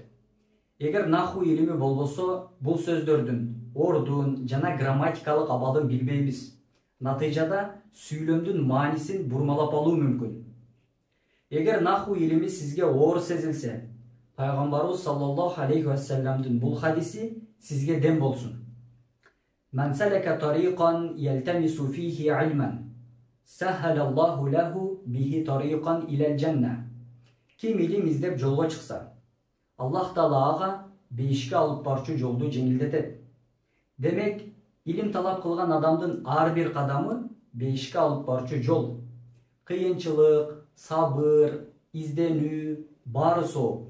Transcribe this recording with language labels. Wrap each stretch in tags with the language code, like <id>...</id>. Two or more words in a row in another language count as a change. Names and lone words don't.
<ky>Эгер наху илими болбосо, бул сөздөрдүн ордун жана грамматикалык абалын билбейбиз. Натыйжада сүйлөмдүн маанисин бурмалап алуу мүмкүн. Эгер наху илими сизге оор сезилсе, пайгамбарыбыз</ky> <ar>صلى الله عليه وسلم</ar> <ky>бул хадиси сизге дем болсун.</ky> <ar>من سلك طريقا يلتمس فيه علما سهل الله له به طريقا إلى الجنة.</ar> <ky>Ким илим издеп жолго чыкса, Аллах Таала ага бейишке алып барчу жолду жеңилдетет. Демек, илим талап кылган адамдын ар бир кадамы бейишке алып барчу жол. Кыйынчылык, сабыр, изденүү баары соо.</ky>